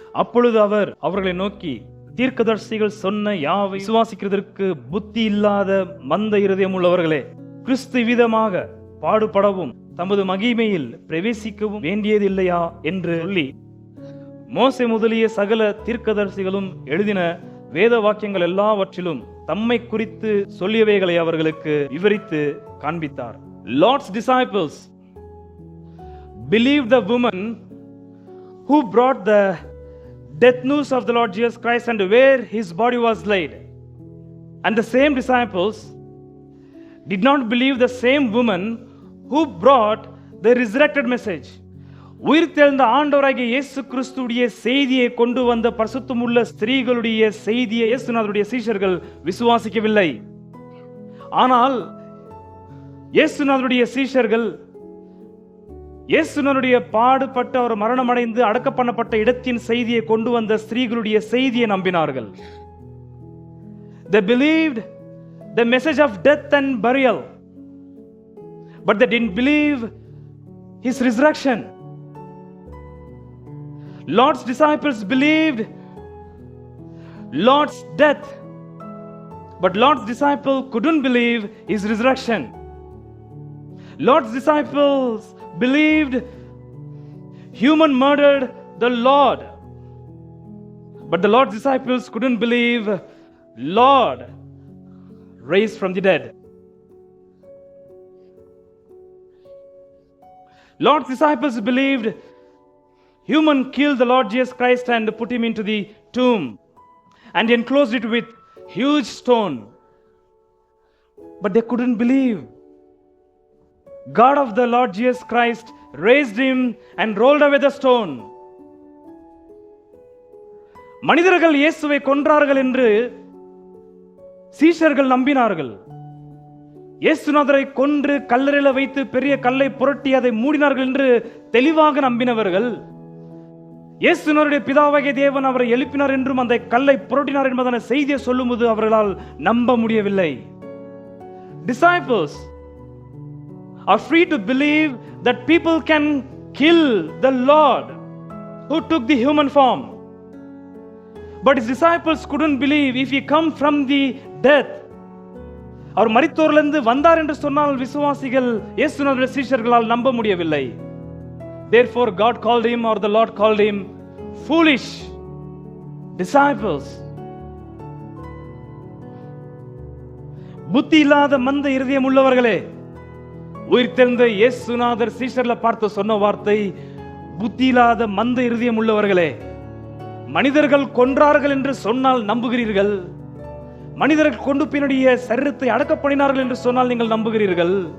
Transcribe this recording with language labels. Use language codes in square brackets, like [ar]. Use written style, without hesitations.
[ta] அப்பொழுது அவர் அவர்களை நோக்கி, தீர்க்கதரிசிகள் சொன்ன யாவை விசுவாசிக்கிறதற்கு புத்தி இல்லாத மந்த இருதயம் உள்ளவர்களே, கிறிஸ்து விதமாக பாடுபடவும் தமது மகிமையில் பிரவேசிக்கவும் வேண்டியது இல்லையா என்று சொல்லி மோசே முதலிய சகல தீர்க்கதரிசிகளும் எழுதின வேத வாக்கியங்கள் எல்லாவற்றிலும் தம்மை குறித்து சொல்லியவைகளை அவர்களுக்கு விவரித்து காண்பித்தார். [en] Lord's disciples believed the woman who brought the death news of the Lord Jesus Christ and where his body was laid. And the same disciples did not believe the same woman who brought the resurrected message. [ta] உயிர்த்தெழுந்த ஆண்டவராகிய இயேசு கிறிஸ்துடைய செய்தியை கொண்டு வந்த பரிசுத்தமுள்ள ஸ்திரீகளுடைய செய்தியை இயேசுநாதருடைய சீஷர்கள் விசுவாசிக்கவில்லை. ஆனால் இயேசுநாதருடைய சீஷர்கள் இயேசுநாதருடைய பாடுபட்டு அவர் மரணமடைந்து அடக்கம் பண்ணப்பட்ட இடத்தின் செய்தியை கொண்டு வந்த ஸ்திரீகளுடைய செய்தியை நம்பினார்கள். [en] They believed the message of death and burial, but they didn't believe his resurrection. Lord's disciples believed Lord's death, but Lord's disciple couldn't believe his resurrection. Lord's disciples believed human murdered the Lord, but the Lord's disciples couldn't believe Lord raised from the dead. Lord's disciples believed human killed the Lord Jesus Christ and put him into the tomb and enclosed it with huge stone, but they couldn't believe God of the Lord Jesus Christ raised him and rolled away the stone. [ta] மனிதர்கள் இயேசுவை கொன்றார்கள் என்று சீஷர்கள் நம்பினார்கள். இயேசுநாதரை கொன்று கல்லறையில வைத்து பெரிய கல்லை புரட்டி அதை மூடினார்கள் என்று தெளிவாக நம்பினவர்கள், இயேசுநாதருடைய பிதாவாகிய தேவன் அவரை எழுப்பினார் என்றும் அந்த கல்லை புரட்டினார் என்பதான செய்தியை சொல்லும்போது அவர்களால் நம்ப முடியவில்லை. [en] Disciples are free to believe that people can kill the Lord who took the human form, but his disciples couldn't believe if he come from the death. [ta] அவர் மரித்தோரிலிருந்து வந்தார் என்று சொன்னால் விசுவாசிகள் இயேசுநாதருடைய சீஷர்களால் நம்ப முடியவில்லை. [en] Therefore God called him, or the Lord called him, foolish disciples. [ta] புத்தி இல்லாத மந்த இருதயம் உள்ளவர்களே, உயிர்த்தெழுந்த இயேசுநாதர் சீஷர்ல பார்த்து சொன்ன வார்த்தை, புத்தி இல்லாத மந்த இருதயம் உள்ளவர்களே, மனிதர்கள் கொன்றார்கள் என்று சொன்னால் நம்புகிறீர்கள், மனிதர்கள் கொண்டு பின்னுடைய சரீரத்தை அடக்கப்பண்ணினார்கள் என்று சொன்னால் நீங்கள் நம்புகிறீர்கள்,